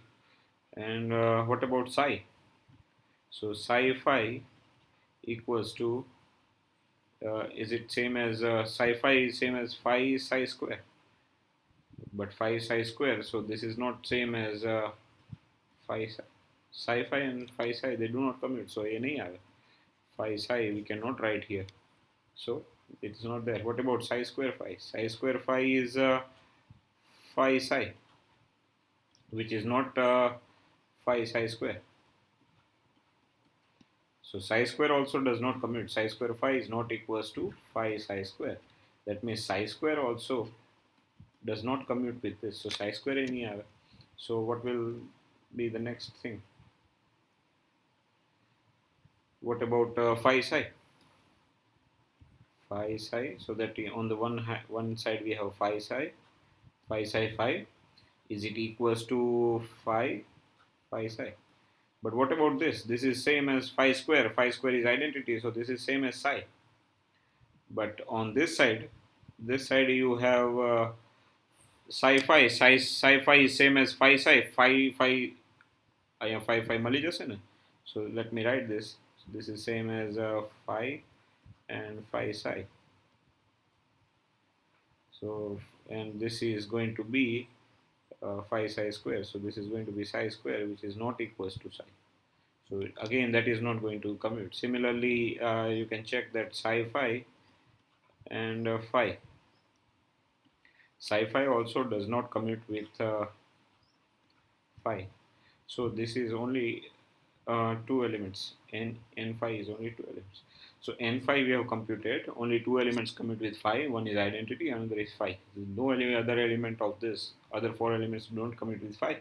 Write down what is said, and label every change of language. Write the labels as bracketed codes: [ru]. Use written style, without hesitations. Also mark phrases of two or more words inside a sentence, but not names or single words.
[en] And what about psi? So psi phi equals to is it same as psi phi is same as phi psi square, but phi psi square. So this is not same as phi psi. psi phi and phi psi, they do not commute, so [gu] આ નહીં આવે. [en] Phi psi we cannot write here, so it is not there. What about psi square phi? Psi square phi is phi psi, which is not phi psi square. So psi square also does not commute. Psi square phi is not equals to phi psi square. That means psi square also does not commute with this. So psi square [gu] નહીં આવે. [en] So what will be the next thing? What about phi psi? Phi psi. So that on the one side we have phi psi, phi psi phi. Is it equals to phi psi? But what about this? This is same as phi square. Phi square is identity, so this is same as psi. But on this side you have psi phi. Psi phi is same as phi psi. Phi phi phi [gu] મળી જશે ને. [en] So let me write this. So this is same as phi and phi psi. So and this is going to be phi psi square. So this is going to be psi square, which is not equals to psi. So again, that is not going to commute. Similarly, you can check that psi phi and phi. Psi phi also does not commute with phi. So this is only two elements. N phi is only two elements. So n phi we have computed. Only two elements commute with phi. One is identity, another is phi. No other element of this. Other four elements don't commute with phi.